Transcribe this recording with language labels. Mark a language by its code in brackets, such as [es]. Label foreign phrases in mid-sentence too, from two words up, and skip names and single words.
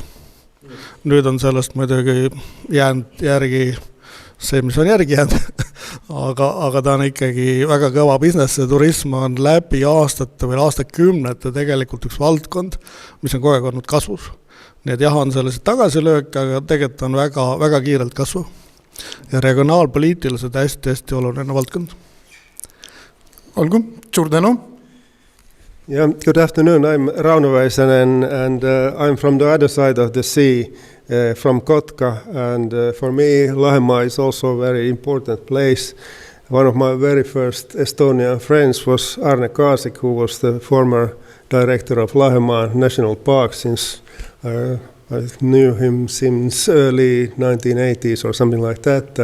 [et] Nüüd on sellest muidugi jäänud järgi see, mis on järgi jäänud, aga ta on ikkagi väga kõva business ja turism on läbi aastate või aastakümnete tegelikult üks valdkond, mis on kogu aeg olnud kasvus. Nii et jah, on sellised tagasilöök, aga tegelikult on väga, väga kiirelt kasvu. Ja regionaalpoliitiliselt hästi oluline valdkond. Olgu, suur tänu! [en] Yeah, good afternoon. I'm Rauno Väisänen and I'm from the other side of the sea, from Kotka, and for me Lahemaa is also a very important place. One of my very first Estonian friends was Arne Kaasik, who was the former director of Lahemaa National Park since I knew him since early 1980s or something like that.